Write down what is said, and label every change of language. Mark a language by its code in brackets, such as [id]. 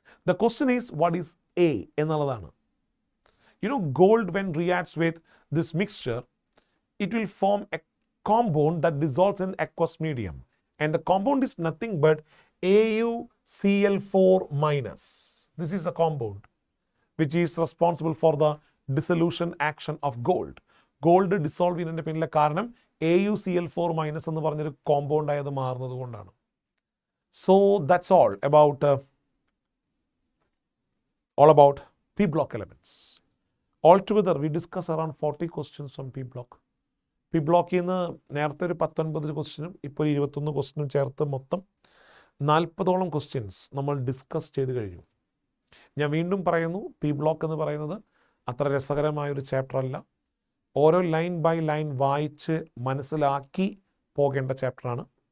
[en] The question is, what is A [ml] എന്നുള്ളതാണ്. [en] Gold when reacts with this mixture, it will form a compound that dissolves in aqueous medium. And the compound is nothing but AuCl4 minus. This is a compound which is responsible for the dissolution action of gold. [ml] Gold dissolve ചെയ്യുന്നതിൻ്റെ പിന്നിലെ കാരണം AuCl4 minus എന്ന് പറഞ്ഞൊരു compound ആയത് മാറുന്നത് കൊണ്ടാണ്. [en] So that's all about P block elements. Altogether we discuss around 40 questions from P block. [ml] P block നിന്ന് നേരത്തെ ഒരു 19 ക്വസ്റ്റ്യനും ഇപ്പോൾ 21 ക്വസ്റ്റ്യനും ചേർത്ത് മൊത്തം 40ഓളം ക്വസ്റ്റ്യൻസ് നമ്മൾ ഡിസ്കസ് ചെയ്ത് കഴിഞ്ഞു. ഞാൻ വീണ്ടും പറയുന്നു, പി ബ്ലോക്ക് എന്ന് പറയുന്നത് അത്ര രസകരമായൊരു ചാപ്റ്റർ അല്ല. ഓരോ ലൈൻ ബൈ ലൈൻ വായിച്ച് മനസ്സിലാക്കി പോകേണ്ട ചാപ്റ്ററാണ്.